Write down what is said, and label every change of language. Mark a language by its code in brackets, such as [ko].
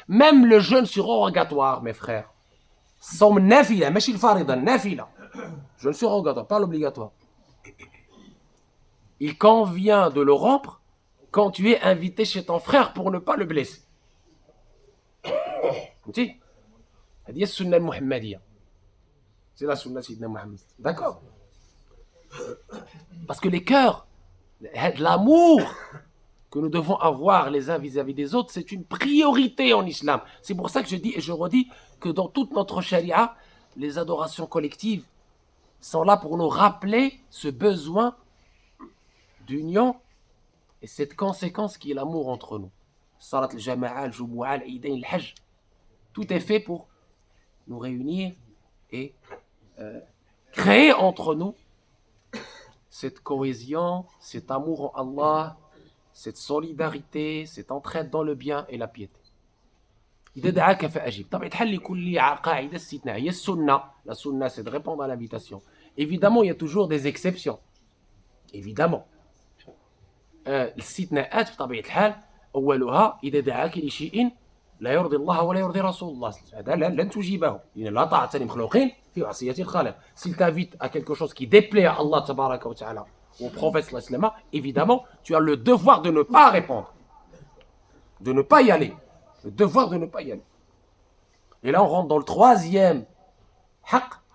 [fr] Même le jeûne surrogatoire, mes frères. Somme nafila, [ar] ماشي الفريضة, [fr] nafila. Jeûne surrogatoire, pas l'obligatoire. Il convient de le rompre quand tu es invité chez ton frère pour ne pas le blesser. [ar] فهمتي؟ هذه هي السنة المحمدية. [fr] C'est la sunna Sayyidina Muhammad. D'accord? Parce que les cœurs, l'amour que nous devons avoir les uns vis-à-vis des autres, c'est une priorité en islam. C'est pour ça que je dis et je redis que dans toute notre charia, les adorations collectives sont là pour nous rappeler ce besoin d'union et cette conséquence qui est l'amour entre nous. Salat al-jama'a, al-jumu'a, al-idain, al-hajj. Tout est fait pour nous réunir et créer entre nous cette cohésion, cet amour en Allah, cette solidarité, cette entraide dans le bien et la piété. [ar] إذا دعاك فأجب. طبعا الحل لكل قاعدة استثناء هي السنة. [fr] La sunna, c'est de répondre à l'invitation. Évidemment, il y a toujours des exceptions. Évidemment. [ar] الاستثناءات بطبيعة الحال أولها إذا دعاك لشيء لا يرضي الله ولا يرضي رسول الله. هذا لن تجيبه. لأن لا طاعة لمخلوقين في معصية الخالق. [fr] S'il t'invite à quelque chose qui déplaît à Allah tabaraka wa ta'ala ou au prophète sallallahu alayhi wa sallam, évidemment, tu as le devoir de ne pas répondre. De ne pas y aller. Le devoir de ne pas y aller. Et là, on rentre dans le troisième haq.